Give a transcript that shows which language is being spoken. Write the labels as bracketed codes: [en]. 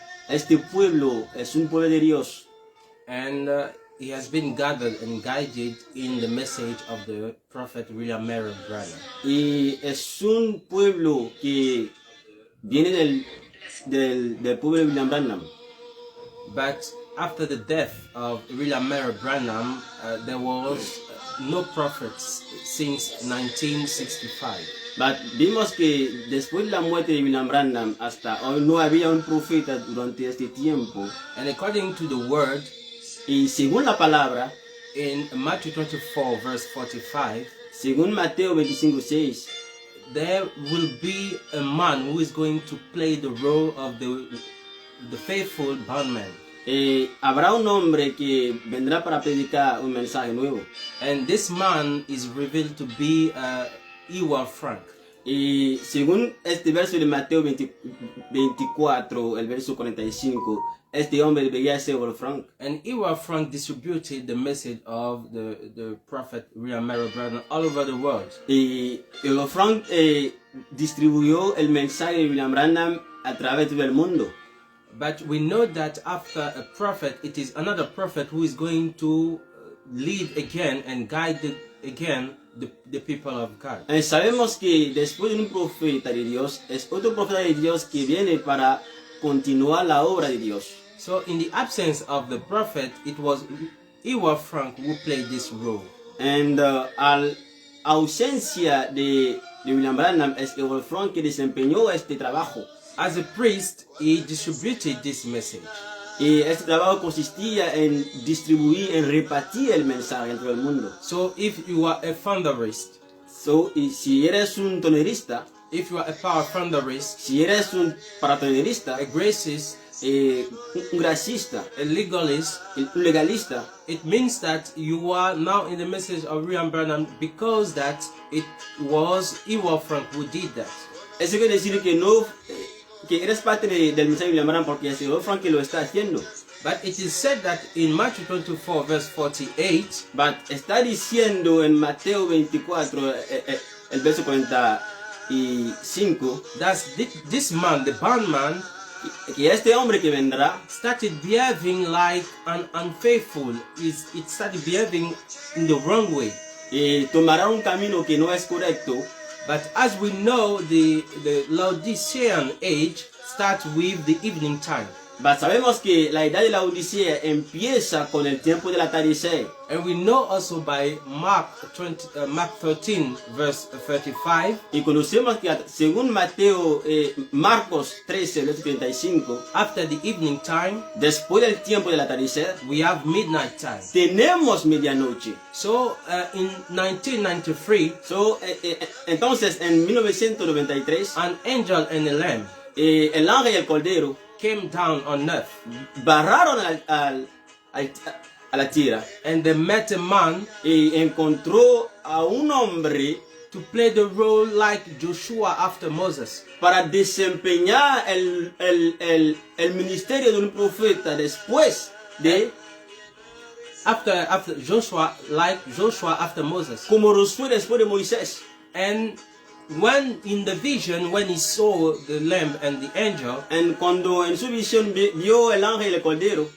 [es] este pueblo es un pueblo de Dios [en] and he has been gathered and guided in the message of the prophet William Marion Branham. [es] y es un pueblo que viene del pueblo de William Branham. [en] But after the death of William Marion Branham, there was no prophets since 1965. But [es] vimos que después de la muerte de William Branham hasta hoy no había un profeta durante este tiempo. [en] And according to the word, [es] Y según la palabra, [en] in Matthew 24 verse 45, [es] según Mateo 25:6, [en] there will be a man who is going to play the role of the faithful bondman. [es] habrá un hombre que vendrá para predicar un mensaje nuevo. [en] And this man is revealed to be Ewald Frank. [es] Y según este verso de Mateo 24, el verso 45, este hombre debería ser Ewald Frank. [en] And Ewald Frank distributed the message of the prophet William Marion Branham all over the world. [es] Y Ewald Frank distribuyó el mensaje de William Branham a través de todo el mundo. [en] But we know that after a prophet, it is another prophet who is going to lead again and guide again the people of God. [es] Sabemos que después de un profeta de Dios, es otro profeta de Dios que viene para continuar la obra de Dios. [en] So in the absence of the prophet, it was Ewald Frank who played this role. And [es] al ausencia de William Branham, es Ewald Frank que desempeñó este trabajo. [en] As a priest, he distributed this message. [es] Y este trabajo consistía en distribuir, en repartir el mensaje entre el mundo. [en] So if you are a thunderist, [es] Y si eres un tonerista, [en] if you are a power thunderist, [es] si eres un paratonerista, [en] a gracist, [es] un gracista, [en] a legalist, [es] un legalista, [en] it means that you are now in the message of William Branham because that it was Ewald Frank who did that. [es] eso quiere decir que no, que eres parte del mensaje de William Branham porque el señor Frank lo está haciendo. [en] But it is said that in Matthew 24 verse 48, But [es] está diciendo en Mateo 24, el verso 45, [en] that this man, the bondman, [es] que este hombre que vendrá [en] started behaving like an unfaithful. It started behaving in the wrong way. [es] Tomará un camino que no es correcto. [en] But as we know, the Laodicean age starts with the evening time. But [es] sabemos que la edad de la Odisea empieza con el tiempo del atardecer. [en] And we know also by Mark 13 verse 35. [es] Y conocemos que según Mateo, Marcos 13, verso 35, [en] After the evening time, [es] después del tiempo del atardecer, [en] we have midnight time. [es] tenemos medianoche. [en] So in 1993, [es] Entonces, en 1993, [en] an angel and a lamb [es] el ángel y el cordero [en] came down on earth, [es] barraron a la tierra [en] and they met a man [es] y encontró a un hombre [en] to play the role like Joshua after Moses. [es] para desempeñar el ministerio de un profeta después de [en] After Joshua, like Joshua after Moses. [es] como Josué después de Moisés. [en] And when in the vision, when he saw the lamb and the angel, [es] Cuando en su visión vio el ángel y el cordero,